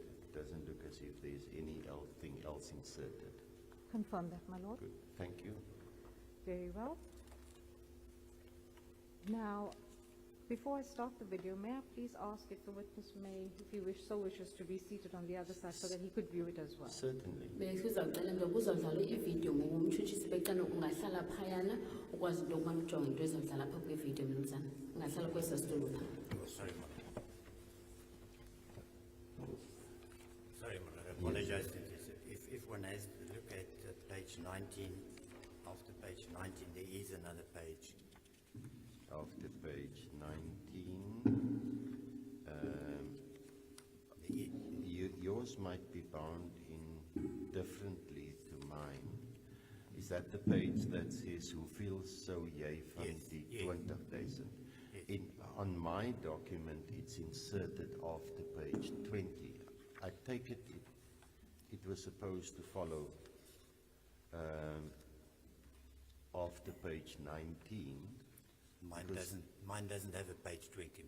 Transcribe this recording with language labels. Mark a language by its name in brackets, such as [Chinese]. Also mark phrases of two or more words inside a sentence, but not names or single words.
[English] It doesn't look as if there's anything else inserted. Confirm that, my lord. Good, thank you. Very well. Now, before I start the video, may I please ask if the witness may, if he so wishes, to be seated on the other side so that he could view it as well? Certainly. [Xhosa] Besizawucela nje kuzodlala ividiyo ngumtshutshisi becala ungahlala phayana ukwazi into yokubana ujonge into ezodlala apha kwividiyo mnumzana ungahlala kwesa situlo phaa. [English] Sorry, Madam. Sorry, Madam. I apologize. If one has to look at page 19, after page 19, there is another page. After page 19, yours might be bound in differently to mine. Is that the page that says [Afrikaans] hoeveel sou jy van die 20,000? [English] Yes. On my document, it's inserted after page 20. I take it was supposed to follow after page 19. Mine doesn't have a page 20, Madam.